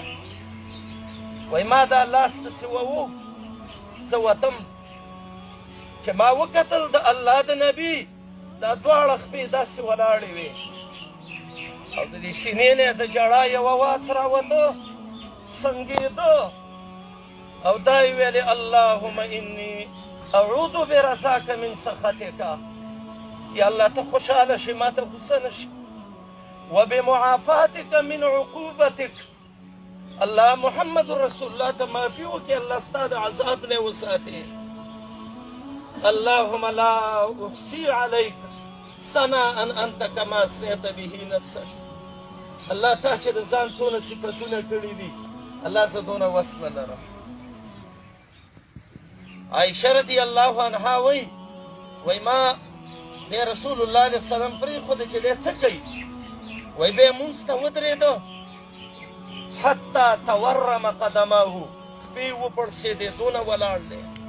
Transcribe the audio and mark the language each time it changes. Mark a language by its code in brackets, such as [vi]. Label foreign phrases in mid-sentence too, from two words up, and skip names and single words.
[ps] وی ما دا لاس داسې وو، زه وتم چې ما وکتل د الله د نبي دا دواړه خپې داسې ولاړې وې او د دې سینې نه د ژړا یوه واس راوته، سنګېده او دا یې ویلې [ar] اللهم انی اعوذ برضاک من سخطک. [ps] یا الله ته خوشحاله شي، ما ته غوسه نه شي. [ar] وبمعافاتک من عقوبتک. [ps] الله محمد رسول الله ته معافي وکړي، الله ستا د عذاب نه وساتي. [ar] اللهم لا احصي عليك ثناء انت كما اثنيت به نفسك. [ps] الله ته چې د ځان څونه صفتونه کړي دي، الله زه دونه وس نه لرم. عائشه [ar] رضی الله عنها [ps] وی ما د رسول الله [ar] علیه السلام [ps] پرېښوده چې دی څه کوي. وی بیا یې مونځ ته ودرېده [ar] حتی تورم قدماه، [ps] خپې وپړسېدې، دونه ولاړ دی.